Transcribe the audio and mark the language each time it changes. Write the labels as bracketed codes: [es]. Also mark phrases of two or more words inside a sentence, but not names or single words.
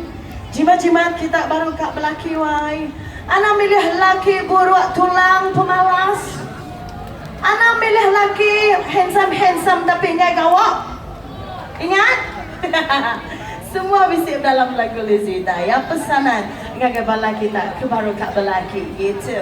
[iba] Jimat-jimat kita baru kak belaki wai. Ana milih laki buruk tulang pemalas. Ana milih laki handsome tapi nyai gawak. Ingat? Semua bisik dalam lagu Lizi ya pesanan dengan kepala kita ke baru kak belaki gitu.